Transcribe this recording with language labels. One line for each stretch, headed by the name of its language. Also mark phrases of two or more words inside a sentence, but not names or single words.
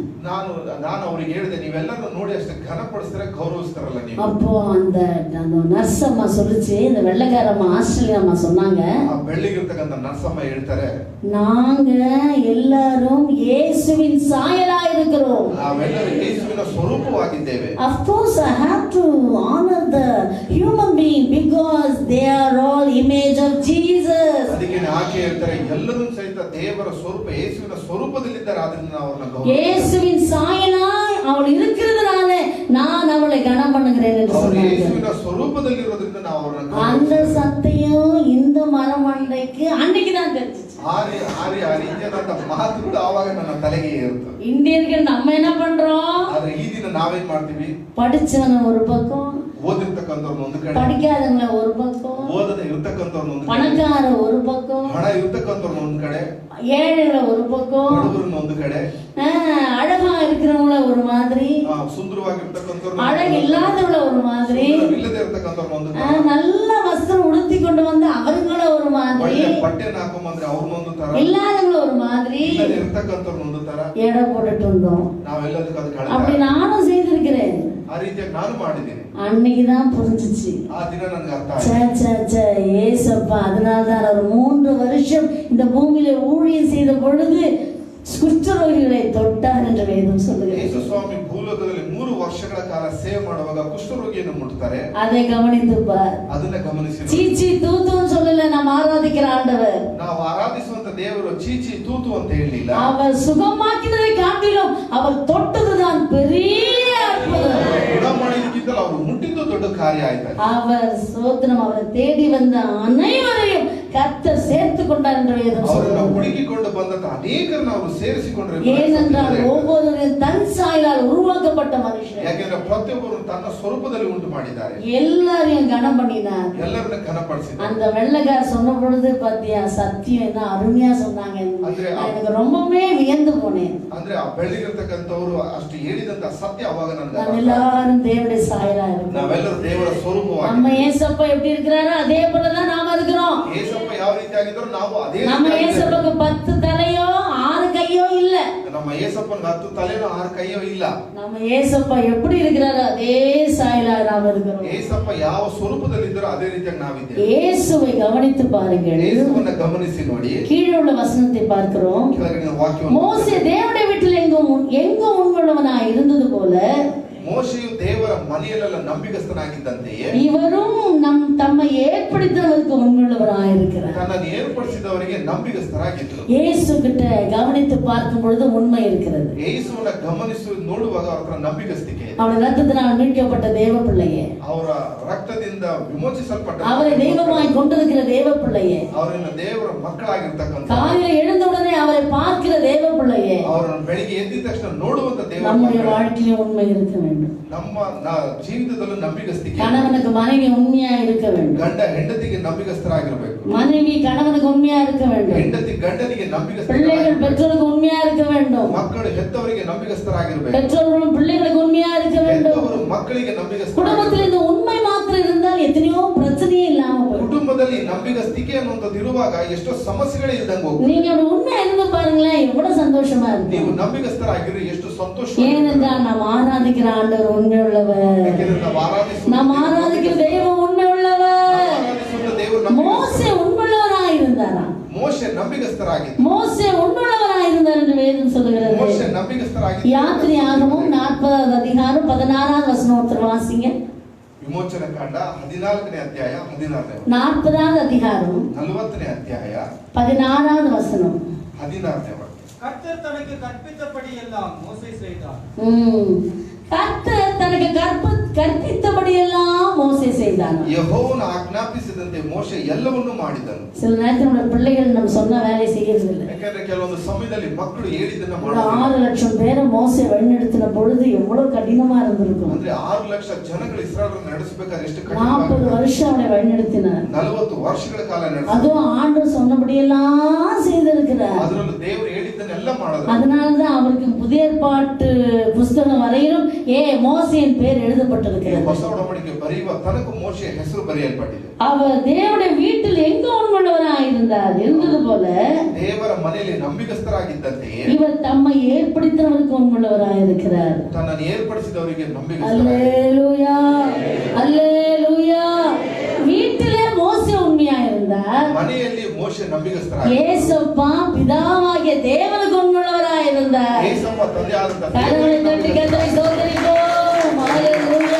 Kannada: ನಾನು ಅವರಿಗೆ ಹೇಳಿದೆ, ನೀವೆಲ್ಲರೂ ನೋಡಿ ಅಷ್ಟೇ ಘನಪಡಿಸ್ತಾರೆ, ಗೌರವಿಸ್ತಾರಲ್ಲ ನೀವು.
Tamil: அப்போ அந்த நர்ஸ் அம்மா சொல்லுச்சு, இந்த வெள்ளைக்கார அம்மா ஆஸ்திரேலியா அம்மா சொன்னாங்க,
Kannada: ಆ ಬೆಳ್ಳಿಗಿರ್ತಕ್ಕಂಥ ನರ್ಸಮ್ಮ ಹೇಳ್ತಾರೆ,
Tamil: நாங்க எல்லாரும் இயேசுவின் சாயலா இருக்கிறோம்.
Kannada: ನಾವೆಲ್ಲರೂ ಯೇಸುವಿನ ಸ್ವರೂಪವಾಗಿದ್ದೇವೆ.
English: Of course I have to honor the human being because they are all image of Jesus.
Kannada: ಅದಕ್ಕೆ ಆಕೆ ಹೇಳ್ತಾರೆ, ಎಲ್ಲರೂ ಸಹಿತ ದೇವರ ಸ್ವರೂಪ ಯೇಸುವಿನ ಸ್ವರೂಪದಲ್ಲಿದ್ದಾರೆ, ಆದ್ರಿಂದ ನಾವು ಅವರನ್ನು
Tamil: இயேசுவின் சாயலாய் அவள் இருக்கிறதுனால நான் அவளை கனம் பண்ணுகிறேன் என்று சொன்னாங்க.
Kannada: ಯೇಸುವಿನ ಸ್ವರೂಪದಲ್ಲಿರೋದ್ರಿಂದ ನಾವು ಅವರನ್ನು
Tamil: அந்த சத்தியம் இந்த மரமண்டைக்கு அன்னைக்கு தான் தெரிஞ்சிச்சு.
Kannada: ಆ ರೀತಿಯಾದಂತ ಮಾತುಗಳು ಆವಾಗ ನನ್ನ ತಲೆಗೆ ಏರುತ್ತದೆ.
Tamil: இந்தியர்கள் நம்ம என்ன பண்றோம்?
Kannada: ಆದ್ರೆ ಈ ದಿನ ನಾವೇನ್ ಮಾಡ್ತೀವಿ?
Tamil: படிச்சவன ஒரு பக்கம்,
Kannada: ಓದಿರ್ತಕ್ಕಂಥವ್ರನ್ನ ಒಂದು ಕಡೆ,
Tamil: படிக்காதவங்கள ஒரு பக்கம்,
Kannada: ಓದದೆ ಇರ್ತಕ್ಕಂಥವ್ರನ್ನ ಒಂದು ಕಡೆ,
Tamil: பணக்கார ஒரு பக்கம்,
Kannada: ಹಣ ಇರ್ತಕ್ಕಂಥವ್ರನ್ನ ಒಂದು ಕಡೆ,
Tamil: ஏழைகளை ஒரு பக்கம்,
Kannada: ಬಡವರನ್ನ ಒಂದು ಕಡೆ,
Tamil: அழகா இருக்கிறவங்கள ஒரு மாதிரி,
Kannada: ಸುಂದರವಾಗಿರ್ತಕ್ಕಂಥವ್ರನ್ನ,
Tamil: அழகு இல்லாதவங்கள ஒரு மாதிரி,
Kannada: ಇಲ್ಲದೆ ಇರ್ತಕ್ಕಂಥವ್ರನ್ನ ಒಂದು ಕಡೆ,
Tamil: நல்ல வஸ்திரம் உடுத்தி கொண்டு வந்து அவங்கள ஒரு மாதிரி,
Kannada: ಒಳ್ಳೆ ಬಟ್ಟೆನ ಹಾಕೊಂಡ್ಬಂದ್ರೆ ಅವ್ರನ್ನೊಂದು ತರ,
Tamil: இல்லாதவங்கள ஒரு மாதிரி
Kannada: ಇಲ್ಲದೆ ಇರ್ತಕ್ಕಂಥವ್ರನ್ನ ಒಂದು ತರ
Tamil: எடை போட்டுட்டு இருந்தோம்.
Kannada: ನಾವೆಲ್ಲದಕ್ಕೂ ಅದು
Tamil: அப்படி
Kannada: ಕಳೆದ
Tamil: நானும் செய்திருக்கிறேன்.
Kannada: ಆ ರೀತಿಯಾಗಿ ನಾನು ಮಾಡಿದ್ದೇನೆ.
Tamil: அன்னைக்குதான் புரிஞ்சிச்சு,
Kannada: ಆ ದಿನ ನನಗೆ ಅರ್ಥ ಆಯ್ತು.
Tamil: ஏசப்பா அதனால்தான் அவர் 3 வருஷம் இந்த பூமியில ஊழியம் செய்த பொழுது குஷ்டரோகிகளை தொட்டார் என்று வேதம் சொல்லுகிறது.
Kannada: ಯೇಸು ಸ್ವಾಮಿ ಭೂಲೋಕದಲ್ಲಿ 3 ವರ್ಷಗಳ ಕಾಲ ಸೇವೆ ಮಾಡುವಾಗ ಕುಷ್ಠರೋಗಿಯನ್ನು ಮುಟ್ತಾರೆ.
Tamil: அதை கவனித்து பார்.
Kannada: ಅದನ್ನ ಗಮನಿಸಿ,
Tamil: சீச்சி தூத்துன்னு சொல்லல, நாம் ஆராதிக்கிற ஆண்டவர்.
Kannada: ನಾವು ಆರಾಧಿಸುವಂತ ದೇವರು ಚೀಚಿ ತೂತು ಅಂತ ಹೇಳಲಿಲ್ಲ.
Tamil: அவர் சுகமாக்கினதை காட்டிலும் அவர் தொட்டதுதான் பெரிய அற்புதம்.
Kannada: ಗುಣ ಮಾಡಿದ್ದಕ್ಕಿಂತಲೂ ಅವರು ಮುಟ್ಟಿದ್ದು ದೊಡ್ಡ ಕಾರ್ಯ ಆಯ್ತು.
Tamil: அவர் சோத்திரம், அவரை தேடி வந்த அனைவரையும் கர்த்தர் சேர்த்து கொண்டார் என்று வேதம்
Kannada: ಅವರನ್ನು
Tamil: சொல்கிறது.
Kannada: ಹುಡುಕಿಕೊಂಡು ಬಂದಂತ ಅನೇಕರನ್ನು ಅವರು ಸೇರಿಸಿಕೊಂಡರು.
Tamil: ஏனென்றால் ஒவ்வொருவரும் தன் சாயலால் உருவாக்கப்பட்ட மனுஷன்.
Kannada: ಯಾಕೆಂದ್ರೆ ಪ್ರತಿಯೊಬ್ಬರು ತನ್ನ ಸ್ವರೂಪದಲ್ಲಿ ಉಂಟು ಮಾಡಿದ್ದಾರೆ.
Tamil: எல்லாரையும் கனம் பண்ணினார்.
Kannada: ಎಲ್ಲರನ್ನ ಘನಪಡಿಸಿದ್ದಾರೆ.
Tamil: அந்த வெள்ளைக்கார சொன்ன பொழுது பாத்தியா சத்தியம் என்ன அருமையா சொன்னாங்க. எனக்கு ரொம்பவே வியந்து போனேன்.
Kannada: ಅಂದ್ರೆ ಆ ಬೆಳ್ಳಿಗಿರ್ತಕ್ಕಂಥವ್ರು ಅಷ್ಟು ಹೇಳಿದಂತ ಸತ್ಯ ಅವಾಗ ನನಗೆ
Tamil: நம்ம எல்லாரும் தேவனுடைய சாயலா இருக்கோம்.
Kannada: ನಾವೆಲ್ಲರೂ ದೇವರ ಸ್ವರೂಪವಾಗಿ
Tamil: நம்ம ஏசப்பா எப்படி இருக்கிறாரோ அதே போலதான் நாம இருக்கிறோம்.
Kannada: ಏಸಪ್ಪ ಯಾವ ರೀತಿ ಆಗಿದ್ರು ನಾವು ಅದೇ
Tamil: நம்ம ஏசப்பாக்கு 10 தலையோ 6 கையோ இல்ல.
Kannada: ನಮ್ಮ ಏಸಪ್ಪನ 10 ತಲೆನೋ 6 ಕೈಯೋ ಇಲ್ಲ.
Tamil: நம்ம ஏசப்பா எப்படி இருக்கிறாரோ அதே சாயலா நாம இருக்கிறோம்.
Kannada: ಏಸಪ್ಪ ಯಾವ ಸ್ವರೂಪದಲ್ಲಿ ಇದ್ದರೋ ಅದೇ ರೀತಿಯಾಗಿ ನಾವಿದ್ದೇವೆ.
Tamil: இயேசுவை கவனித்து பாருங்கள்.
Kannada: ಯೇಸುವನ್ನ ಗಮನಿಸಿ ನೋಡಿ.
Tamil: கீழே உள்ள வசனத்தை பார்க்கிறோம்.
Kannada: ಕೆಳಗಿನ ವಾಕ್ಯವನ್ನು
Tamil: மோசே தேவனுடைய வீட்டில் எங்கும் உண்மையுள்ளவனாய் இருந்தது போல
Kannada: ಮೋಶೆಯು ದೇವರ ಮನೆಯಲ್ಲೆಲ್ಲ ನಂಬಿಗಸ್ತನಾಗಿದ್ದಂತೆಯೇ
Tamil: இவரும் தம்மை ஏற்படுத்தினவருக்கு உண்மையுள்ளவராய் இருக்கிறார்.
Kannada: ತನ್ನನ್ನು ಏರ್ಪಡಿಸಿದವರಿಗೆ ನಂಬಿಗಸ್ತರಾಗಿದ್ದರು.
Tamil: இயேசு கிட்ட கவனித்து பார்க்கும் பொழுது உண்மை இருக்கிறது.
Kannada: ಯೇಸುವನ್ನ ಗಮನಿಸಿ ನೋಡುವಾಗ ಅವರ ನಂಬಿಗಸ್ತಿಕೆ
Tamil: அவருடைய ரத்தத்தினால் மீட்கப்பட்ட தேவ பிள்ளையே,
Kannada: ಅವರ ರಕ್ತದಿಂದ ವಿಮೋಚಿಸಲ್ಪಟ್ಟ
Tamil: அவரை தெய்வமாய் கொண்டிருக்கிற தேவ பிள்ளையே,
Kannada: ಅವರನ್ನ ದೇವರ ಮಕ್ಕಳಾಗಿರ್ತಕ್ಕಂಥ
Tamil: காலையில் எழுந்தவுடனே அவரை பார்க்கிற தேவ பிள்ளையே,
Kannada: ಅವರನ್ನು ಬೆಳಿಗ್ಗೆ ಎದ್ದ ತಕ್ಷಣ ನೋಡುವಂತ ದೇವರ
Tamil: நம்முடைய வாழ்க்கையில உண்மை இருக்க வேண்டும்.
Kannada: ನಮ್ಮ ಜೀವಿತದಲ್ಲೂ ನಂಬಿಗಸ್ತಿಕೆ.
Tamil: கணவனுக்கு மனைவி உண்மையா இருக்க வேண்டும்.
Kannada: ಗಂಡ ಹೆಂಡತಿಗೆ ನಂಬಿಗಸ್ತರಾಗಿರಬೇಕು.
Tamil: மனைவி கணவனுக்கு உண்மையா இருக்க வேண்டும்.
Kannada: ಹೆಂಡತಿ ಗಂಡನಿಗೆ ನಂಬಿಗಸ್ತ.
Tamil: பிள்ளைகள் பெற்றோருக்கு உண்மையா இருக்க வேண்டும்.
Kannada: ಮಕ್ಕಳು ಹೆತ್ತವರಿಗೆ ನಂಬಿಗಸ್ತರಾಗಿರಬೇಕು.
Tamil: பெற்றோர்களும் பிள்ளைகளுக்கு உண்மையா இருக்க வேண்டும்.
Kannada: ಹೆತ್ತವರು ಮಕ್ಕಳಿಗೆ ನಂಬಿಗಸ್ತ.
Tamil: குடும்பத்தில் இந்த உண்மை மாத்திரம் இருந்தால் எத்தனையோ பிரச்சனையே இல்லாம போகும்.
Kannada: ಕುಟುಂಬದಲ್ಲಿ ನಂಬಿಗಸ್ತಿಕೆ ಅನ್ನುವಂಥದ್ದು ಇರುವಾಗ ಎಷ್ಟೋ ಸಮಸ್ಯೆಗಳೇ ಇದ್ದಂಗೆ ಹೋಗುತ್ತೆ.
Tamil: நீங்க ஒரு உண்மை இருந்து பாருங்களேன், எவ்வளவு சந்தோஷமா இருக்கு.
Kannada: ನೀವು ನಂಬಿಗಸ್ತರಾಗಿರಿ ಎಷ್ಟು ಸಂತೋಷ.
Tamil: ஏனென்றால் நாம் ஆராதிக்கிற ஆண்டவர் உண்மை உள்ளவர். நாம் ஆராதிக்கிற தெய்வம் உண்மை உள்ளவர். மோசே உண்மையுள்ளவராய் இருந்தாரா?
Kannada: ಮೋಶೆ ನಂಬಿಗಸ್ತರಾಗಿದ್ದ.
Tamil: மோசே உண்மையுள்ளவராய் இருந்தார் என்று வேதம் சொல்கிறது.
Kannada: ಮೋಶೆ ನಂಬಿಗಸ್ತರಾಗಿದ್ದ.
Tamil: யாத்திரையாகமம் 40வது அதிகாரம் 16வது வசனம் ஒருத்தர் வாசிங்க.
Kannada: ವಿಮೋಚನ ಕಾಂಡ 14ನೇ ಅಧ್ಯಾಯ 16ನೇ
Tamil: 40வது அதிகாரம்
Kannada: 40ನೇ ಅಧ್ಯಾಯ
Tamil: 16வது வசனம்
Kannada: 16ನೇ ವಾಕ್ಯ.
Tamil: கர்த்தர் தனக்கு கற்பித்தபடி எல்லாம் மோசே செய்தார். கர்த்தர் தனக்கு கற்பித்தபடி எல்லாம் மோசே செய்தான்.
Kannada: ಯೆಹೋವನು ಆಜ್ಞಾಪಿಸಿದಂತೆ ಮೋಶೆ ಎಲ್ಲವನ್ನೂ ಮಾಡಿದನು.
Tamil: சில நேரத்தில் நம்ம பிள்ளைகள் நம்ம சொன்ன வேலையை செய்யறது இல்லை.
Kannada: ಯಾಕಂದ್ರೆ ಕೆಲವೊಂದು ಸಮಯದಲ್ಲಿ ಮಕ್ಕಳು ಹೇಳಿದ್ದನ್ನ
Tamil: ஒரு
Kannada: ಮಾಡೋದಿಲ್ಲ.
Tamil: 6 லட்சம் பேரை மோசே வழிநடத்தின பொழுது எவ்வளவு கடினமா இருந்திருக்கும்.
Kannada: ಅಂದ್ರೆ 6 ಲಕ್ಷ ಜನಗಳು ಇಸ್ರಾಯೇಲರನ್ನು ನಡೆಸಬೇಕಾದ್ರೆ ಎಷ್ಟು
Tamil: 40 வருஷம் அவரை வழிநடத்தினார்.
Kannada: 40 ವರ್ಷಗಳ ಕಾಲ ನಡೆಸಿದ.
Tamil: அதுவும் ஆண்டவர் சொன்னபடி எல்லாம் செய்திருக்கிறார்.
Kannada: ಅದರಲ್ಲೂ ದೇವರು ಹೇಳಿದ್ದನ್ನೆಲ್ಲ ಮಾಡಿದ್ರು.
Tamil: அதனாலதான் அவருக்கு புதிய ஏற்பாட்டு புஸ்தகம் வரையிலும் மோசேயின் பேர் எழுதப்பட்டிருக்கிறது.
Kannada: ಹೊಸ ಒಡಂಬಡಿಕೆ ಬರೆಯುವ ತನಕ ಮೋಶೆಯ ಹೆಸರು ಬರೆಯಲ್ಪಟ್ಟಿದೆ.
Tamil: அவர் தேவனுடைய வீட்டில் எங்க உண்மையுள்ளவராய் இருந்தார் இருந்தது போல
Kannada: ದೇವರ ಮನೆಯಲ್ಲಿ ನಂಬಿಗಸ್ತರಾಗಿದ್ದಂತೆಯೇ
Tamil: இவர் தம்மை ஏற்படுத்தினவருக்கு உண்மையுள்ளவராய் இருக்கிறார்.
Kannada: ತನ್ನನ್ನು ಏರ್ಪಡಿಸಿದವರಿಗೆ ನಂಬಿಗಸ್ತರಾಗಿದ್ದಾನೆ.
Tamil: அல்லேலூயா அல்லேலூயா. வீட்டிலே மோசே உண்மையா இருந்தார்.
Kannada: ಮನೆಯಲ್ಲಿ ಮೋಶೆ ನಂಬಿಗಸ್ತರಾಗಿದ್ದ.
Tamil: ஏசப்பா பிதாவாகிய தேவனுக்கு உண்மையுள்ளவராய் இருந்தார்.
Kannada: ಯೇಸಪ್ಪ ತಂದೆಯಾದಂತ
Tamil: கரங்களை தட்டி கர்த்தரை ஸ்தோத்திரிப்போம். அல்லேலூயா.